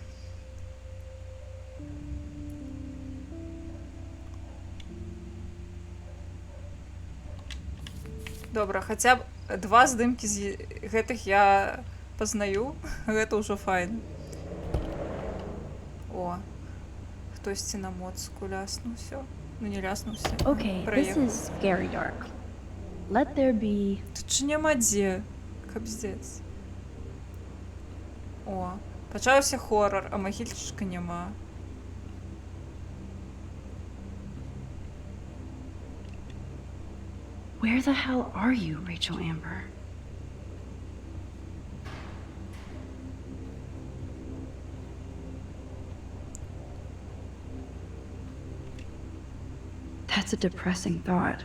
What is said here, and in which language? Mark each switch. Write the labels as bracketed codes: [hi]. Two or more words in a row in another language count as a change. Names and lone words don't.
[be] Добра, хаця б 2 здымкі з гэтых я пазнаю, гэта ўжо файна. О, хтосьці на моцку ляснуўся. Ну не ляснуўся. [en] Okay, this [be] Проехаў. [en] is scary dark. Let there be. [be] Тут ж няма дзе, капздец. О, пачаўся хорар, а магільчыка няма. [en] Where the hell are you, Rachel Amber? That's a depressing thought.